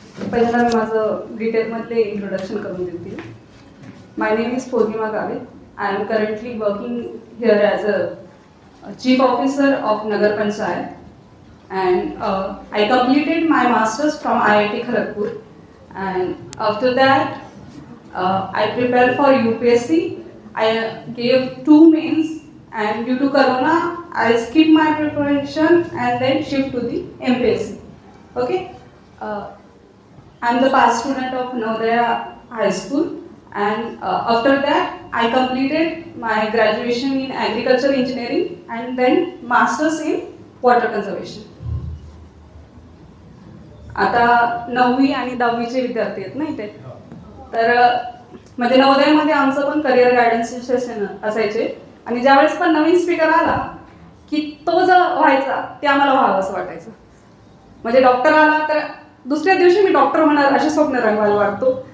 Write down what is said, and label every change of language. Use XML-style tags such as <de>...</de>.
<mr>पहिल्यांदा मी माझं डिटेलमधले इंट्रोडक्शन करून देते.</mr> <en>My name is Purnima Gawe. I am currently working here as a chief officer of nagar panchayat and I completed my masters from IIT Kharagpur, and after that I prepared for UPSC. I gave 2 mains, and due to Corona I skipped my preparation and then shift to the MPSC. Okay, I'm the past student of Navodaya High School, and after that I completed my graduation in agriculture engineering and then masters in water conservation.</en> <mr>आता 9वी आणि 10वीचे विद्यार्थी आहेत ना इथे. तर म्हणजे नवोदयामध्ये आमचं पण करिअर गायडन्स सेशन असायचे, आणि ज्यावेळेस पण नवीन स्पीकर आला की तो जो व्हायचा ते आम्हाला व्हावं असं वाटायचं. म्हणजे डॉक्टर आला तर दुसऱ्या दिवशी मी डॉक्टर होणार असे स्वप्न रंगवायला वाटतो.</mr>